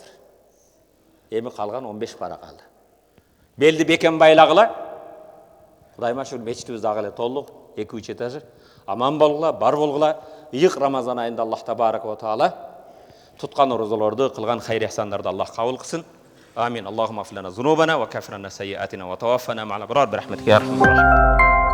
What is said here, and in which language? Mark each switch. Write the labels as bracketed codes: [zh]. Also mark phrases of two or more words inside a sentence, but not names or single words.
[ky] Эми калган 15 пара калды. Белди бекем байлагыла. Кудайыма шүкүр, мечитибиз дагы эле толук, 2-3 этаж. Аман болгула, бар болгула. Ийик Рамазан айында [ar] الله تبارك وتعالى [ky] туткан орозолорду, кылган хайыр ихсандарды Аллах кабыл кылсын. [ar] Амин. اللهم اغفر لنا ذنوبنا وكفر عنا سيئاتنا وتوفنا مع الأبرار برحمتك يا أرحم الراحمين.